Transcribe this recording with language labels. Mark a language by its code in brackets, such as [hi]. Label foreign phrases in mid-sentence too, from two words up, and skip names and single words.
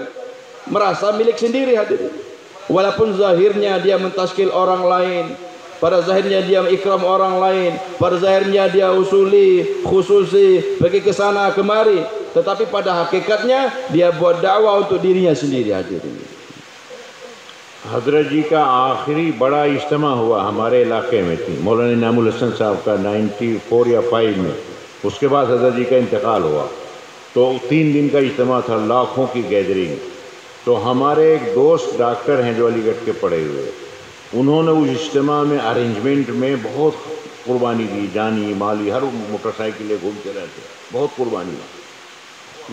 [ms] Merasa milik sendiri hadirin. Walaupun zahirnya dia mentaskil orang lain, pada zahirnya dia ikram orang lain, pada zahirnya dia usuli, khususi, pergi ke sana kemari, tetapi pada hakikatnya dia buat dakwah untuk dirinya sendiri hadirin. [hi] हज़रत जी का आखिरी बड़ा इज्तिमा हुआ हमारे इलाके में थी, मौलाना इनामुल हसन साहब का 94 या 5 में। उसके बाद हज़रत जी का इंतकाल हुआ, तो 3 दिन का इज्तिमा था, लाखों की गैदरिंग। तो हमारे एक दोस्त डॉक्टर हैं जो अलीगढ़ के पढ़े हुए, उन्होंने उस इज्तिमा में अरेंजमेंट में बहुत कुर्बानी दी, जानी माली, हर मोटरसाइकिलें घूमते रहते, बहुत कुर्बानी दी।